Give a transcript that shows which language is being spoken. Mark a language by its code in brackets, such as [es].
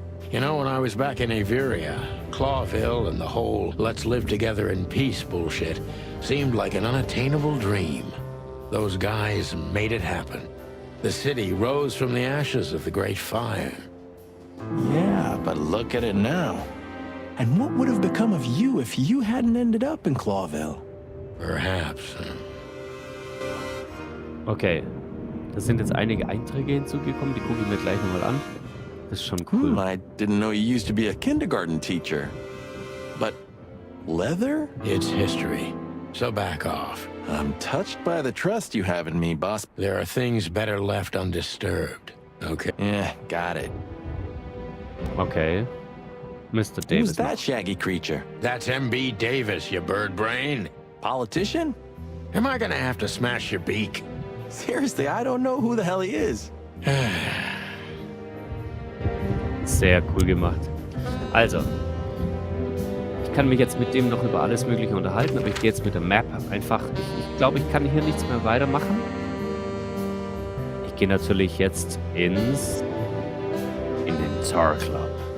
[en] You know, when I was back in Averia, Clawville and the whole let's live together in peace bullshit seemed like an unattainable dream. Those guys made it happen. The city rose from the ashes of the Great Fire. Yeah, but look at it now. And what would have become of you if you hadn't ended up in Clawville? Perhaps. [de] Okay. Da sind jetzt einige Einträge hinzugekommen, die gucke ich mir gleich nochmal an. Das ist schon cool. [en] I didn't know you used to be a kindergarten teacher. But leather? It's history, so back off. I'm touched by the trust you have in me, boss. There are things better left undisturbed, okay? Yeah, got it. Okay. Mr. Who's Davis. that shaggy creature? That's MB Davis, you bird brain. Politician? Am I gonna have to smash your beak? Seriously, I don't know who the hell he is. [de] Sehr cool gemacht. Also, ich kann mich jetzt mit dem noch über alles Mögliche unterhalten, aber ich gehe jetzt mit der Map einfach. Ich glaube, ich kann hier nichts mehr weitermachen. Ich gehe natürlich jetzt in den Tar Club.